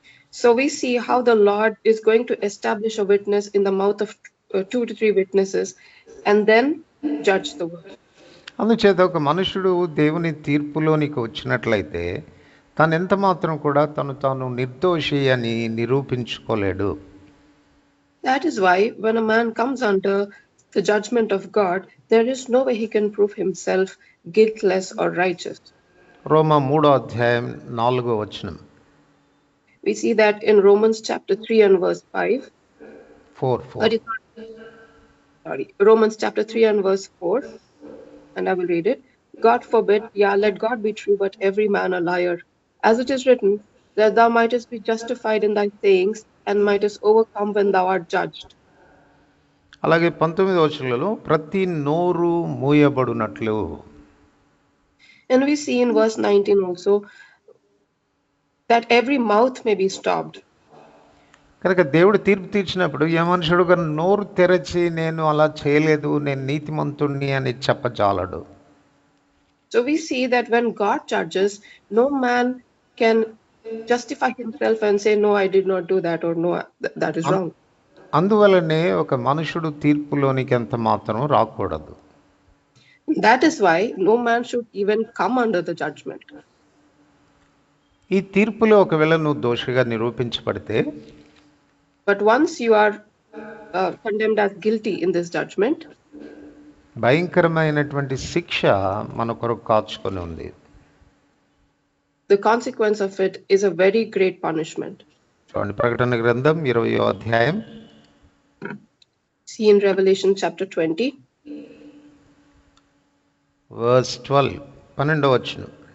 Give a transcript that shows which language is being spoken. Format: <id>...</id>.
<en>So we see how the Lord is going to establish a witness in the mouth of 2 to 3 witnesses and then judge the world.</en> <te>అందుచేత ఒక మనుషుడు దేవుని తీర్పులోనికి వచ్చినట్లయితే తాను ఎంత మాత్రం కూడా తాను నిర్దోషి అని నిరూపించుకోలేడు.</te> <en>That is why when a man comes under the judgment of God, there is no way he can prove himself guiltless or righteous.</en> <te>రోమా 3:4 వచనం,</te> <en>We see that in Romans chapter 3 and verse 5. 4. Romans chapter 3 and verse 4, and I will read it. God forbid, let God be true, but every man a liar. As it is written, that thou mightest be justified in thy sayings, and mightest overcome when thou art judged.</en> <te>అలాగే 19వ వచనంలో ప్రతి నోరు మూయబడునట్లు.</te> <en>And we see in verse 19 also that every mouth may be stopped.</en> <te>కనుక దేవుడు తీర్పు తీర్చినప్పుడు ఏ మనుషుడు నోరు తెరచి నేను అలా చేయలేదు, నేను నీతిమంతుణ్ణి అని చెప్పజాలడు.</te> <en>So we see that when God judges, no man can justify himself and say, no, I did not do that, or no, that is wrong.</en> <te>అందువలనే ఒక మనుషుడు తీర్పులోనికి ఎంత మాత్రం రాకూడదు.</te> <en>That is why no man should even come under the judgment.</en> <te>ఈ తీర్పులో ఒకవేళ నువ్వు దోషిగా నిరూపించబడితే,</te> <en>But once you are condemned as guilty in this judgment,</en> <te>భయంకరమైనటువంటి శిక్ష మన కొరకు కాచుకొని ఉంది.</te> <en>the consequence of it is a very great punishment.</en> <te>చూడండి, ప్రకటన గ్రంథం 20వ అధ్యాయం</te> <en>See in Revelation chapter 20, verse 12,</en> <te>12వ వచనం.</te>